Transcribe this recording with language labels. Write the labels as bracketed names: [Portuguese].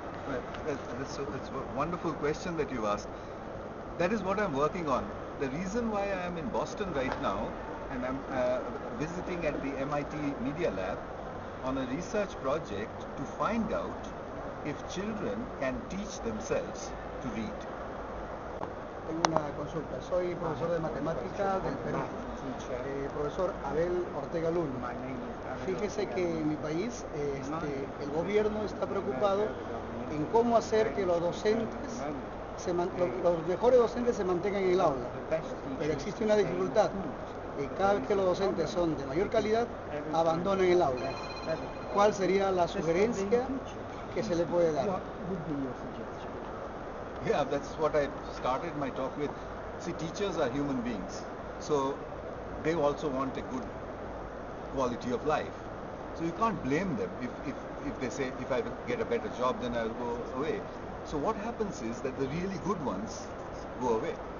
[English] Well, that's a wonderful question that you asked. That is what I'm working on. The reason why I am in Boston right now, and I'm visiting at the MIT Media Lab on a research project to find out if children can teach themselves to read. [Spanish] Tengo una consulta. Soy profesor de matemática del Perú. Profesor Abel Ortega Luna. Fíjese que en mi país el gobierno está preocupado en cómo hacer que los docentes, los mejores docentes se mantengan en el aula. Pero existe una dificultad. Cada vez que los docentes son de mayor calidad, abandonan el aula. ¿Cuál sería la sugerencia que se le puede dar? [English] Yeah, that's what I started my talk with. See, teachers are human beings, so they also want a good quality of life. So you can't blame them if they say, if I get a better job, then I'll go away. So what happens is that the really good ones go away.